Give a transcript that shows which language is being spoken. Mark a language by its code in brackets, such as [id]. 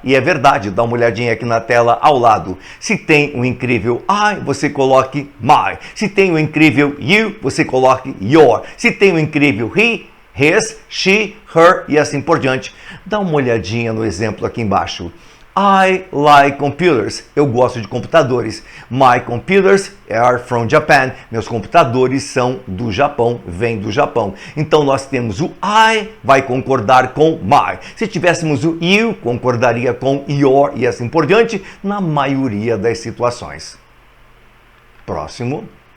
[pt] E é verdade, dá uma olhadinha aqui na tela ao lado. Se tem o incrível I, você coloque my. Se tem o incrível you, você coloque your. Se tem o incrível he, his, she, her e assim por diante. Dá uma olhadinha no exemplo aqui embaixo. [en] I like computers. [pt] Eu gosto de computadores. [en] My computers are from Japan. [pt] Meus computadores são do Japão, vêm do Japão. Então nós temos o I, vai concordar com my. Se tivéssemos o you, concordaria com your e assim por diante, na maioria das situações. Próximo.